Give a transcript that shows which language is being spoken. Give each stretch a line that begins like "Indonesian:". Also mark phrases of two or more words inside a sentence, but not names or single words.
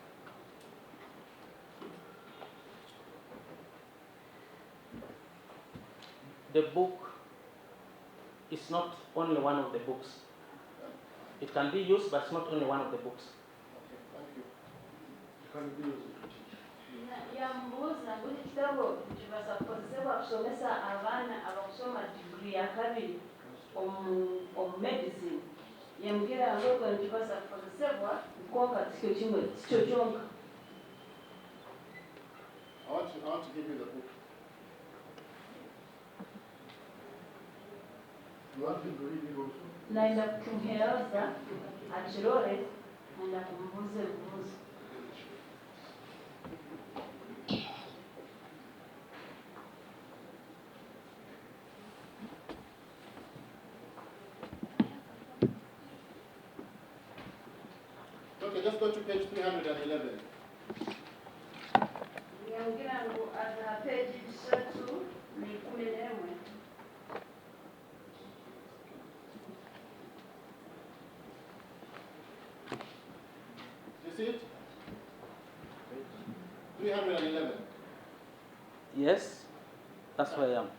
English: The book is not only one of the books. It can be used, but it's not only one of the books. Okay, thank you. Can be used to teach.
Nyankole: Yambuza ngo kitabo kibasa kukozesebwa kusomesa abaana abakusoma degree ya kabiri omu medicine yambwira ngo ko kibasa kukozesebwa konka tikyo kimwe tikyo kyonka.
English: I want to give you the book. You want him to read it also?
Nyankole: naenda kumheleza achirore naenda kumbuza ebibuuzo.
English: Okay, just go to page 311.
Nyankole: Ngira ngu aza page 311.
English: You see it? 311. Yes, that's where I am.